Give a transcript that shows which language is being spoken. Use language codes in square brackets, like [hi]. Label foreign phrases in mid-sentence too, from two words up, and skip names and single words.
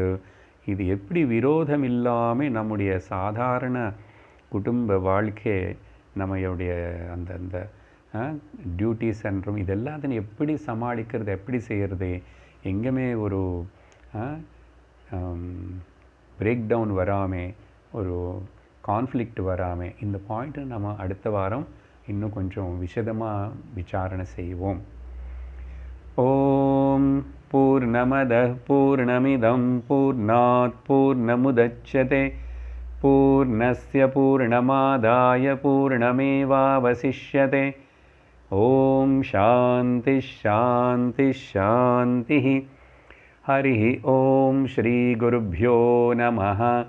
[ta] இது எப்படி விரோதம் இல்லாமல் நம்முடைய சாதாரண குடும்ப வாழ்க்கை, நம்மளுடைய அந்த டியூட்டிஸ் என்றும் இது எல்லாத்தையும் எப்படி சமாளிக்கிறது, எப்படி செய்கிறது, எங்கேயுமே ஒரு [en] break down [ta] வராமல், ஒரு கான்ஃப்ளிக்ட் வராமல், இந்த பாயிண்ட்டை நம்ம அடுத்த வாரம் இன்னும் கொஞ்சம் விசதமாக விசாரணை செய்வோம். [sa] ஓம் पूर्णमदः पूर्णमिदं पूर्णात् पूर्णमुदच्यते पूर्णस्य पूर्णमादाय पूर्णमेवावशिष्यते। ॐ शान्तिः शान्तिः शान्तिः। हरिः ॐ श्रीगुरुभ्यो नमः।